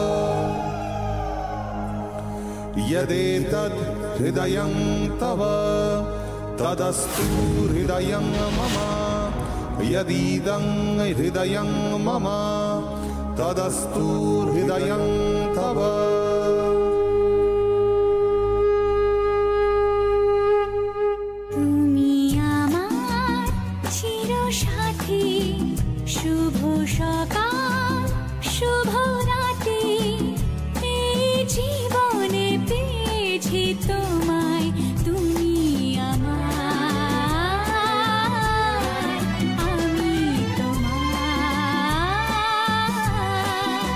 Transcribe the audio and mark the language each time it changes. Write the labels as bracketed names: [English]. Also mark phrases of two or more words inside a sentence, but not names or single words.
[Sanskrit] यदेतद् हृदयं तव तदस्तु हृदयं मम यदीदं हृदयं मम तदस्तु हृदयं तव। [Bangla] তুমি আমার চিরসাথী, শুভ সকাল শুভ রাতি, এই জীবনে পেয়েছি তোমায়, তুমি আমার, আমি তোমার।